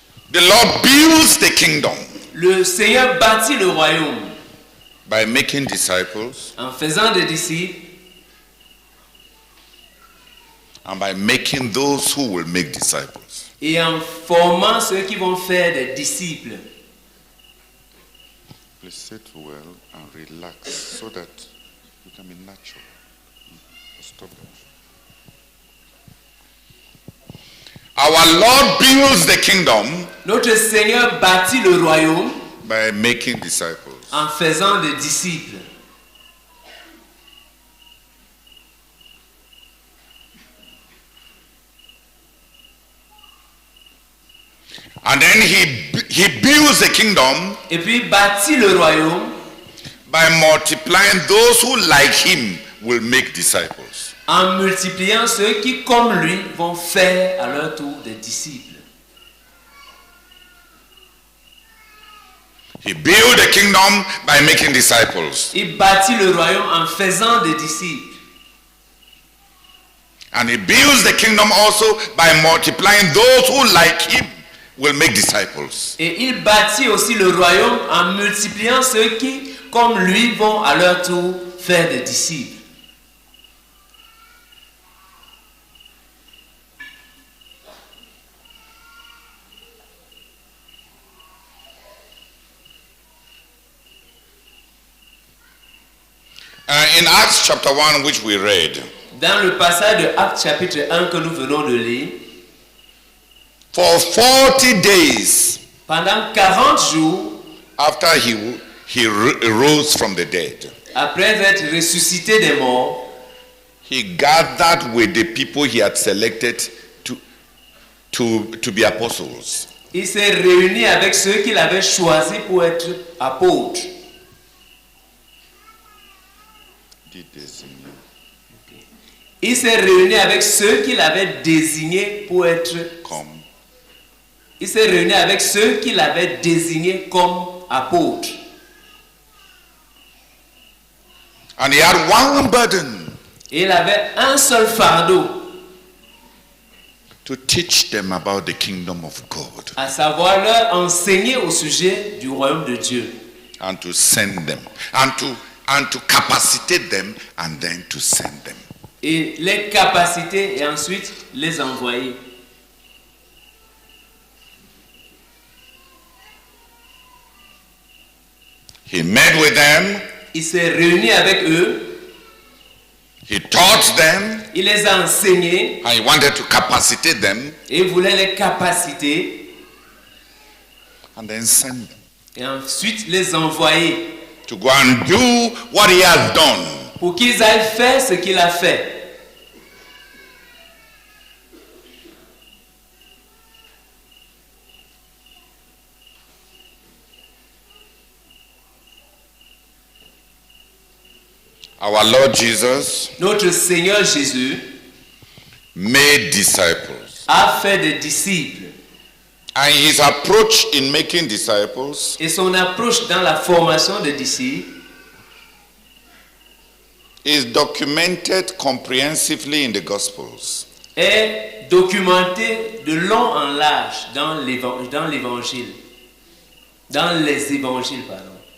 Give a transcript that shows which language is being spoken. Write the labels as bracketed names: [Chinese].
[English] The Lord builds the kingdom [French] Le Seigneur bâtit le royaume [English] by making disciples [French] en faisant des disciples [English] and by making those who will make disciples. [French] et en formant ceux qui vont faire des disciples. [English] Please sit well and relax so that you can be natural. Stop that. Our Lord builds the kingdom [French] Notre Seigneur bâtit le royaume [English] by making disciples. [French] en faisant des disciples. [English] And then he builds the kingdom [French] Et puis bâtit le royaume [English] by multiplying those who, like him, will make disciples. [French] en multipliant ceux qui, comme lui, vont faire à leur tour des disciples. [English] He built the kingdom by making disciples. [French] Il bâtit le royaume en faisant des disciples. [English] And he builds the kingdom also by multiplying those who, like him, will make disciples. [French] Et il bâtit aussi le royaume en multipliant ceux qui, comme lui, vont à leur tour faire des disciples. [English] In Acts chapter 1, which we read, [French] Dans le passage de Actes chapitre 1 que nous venons de lire, [English] for 40 days [French] pendant 40 jours, [English] after he rose from the dead, [French] après être ressuscité des morts, [English] he gathered with the people he had selected to be apostles. [French] il s'est réuni avec ceux qu'il avait choisis pour être apôtres. Il s'est réuni avec ceux qu'il avait désignés pour être. Il s'est réuni avec ceux qu'il avait désignés comme apôtres. [English] And he had one burden, [French] Et il avait un seul fardeau, [English] to teach them about the kingdom of God [French] à savoir leur enseigner au sujet du royaume de Dieu [English] and to send them and to capacitate them and then to send them. [French] et les capacités et ensuite les envoyer. [English] He met with them, [French] Il s'est réuni avec eux, [English] he taught them, [French] il les a enseignés [English] and he wanted to capacitate them [French] et il voulait les capaciter [English] and then send them [French] et ensuite les envoyer [English] to go and do what he has done. [French] pour qu'ils aillent faire ce qu'il a fait. [English] Our Lord Jesus [French] Notre Seigneur Jésus [English] made disciples. [French] a fait des disciples [English] And his approach in making disciples [French] et son approche dans la formation des disciples [English] is documented comprehensively in the Gospels. [French] est documentée de long en large dans l'évangile, dans les évangiles, pardon.